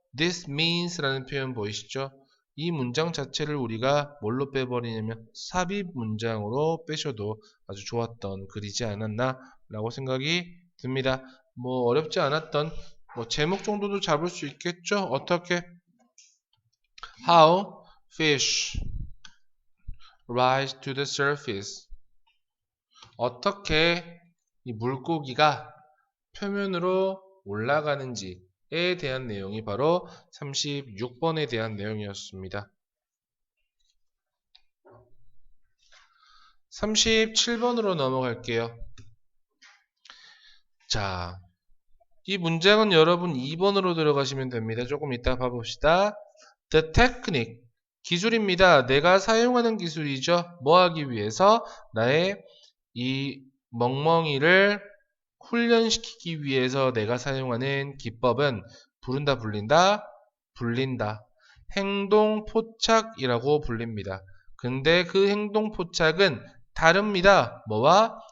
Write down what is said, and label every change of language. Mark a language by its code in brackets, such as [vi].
[ko] This means 라는 표현 보이시죠? 이 문장 자체를 우리가 뭘로 빼버리냐면 삽입 문장으로 빼셔도 아주 좋았던 글이지 않았나 라고 생각이 듭니다. 어렵지 않았던 뭐 제목 정도도 잡을 수 있겠죠? 어떻게? [en] How fish rise to the surface. [ko] 어떻게 이 물고기가 표면으로 올라가는지에 대한 내용이 바로 36번에 대한 내용이었습니다. 37번으로 넘어갈게요. 자, 이 문장은 여러분 2번으로 들어가시면 됩니다. 조금 이따 봐봅시다. [en] The technique, 기술입니다. [ko] 내가 사용하는 기술이죠. 뭐 하기 위해서? 나의 이 멍멍이를 훈련시키기 위해서 내가 사용하는 기법은 부른다, 불린다, 불린다. 행동 포착이라고 불립니다. 근데 그 행동 포착은 다릅니다. 뭐와?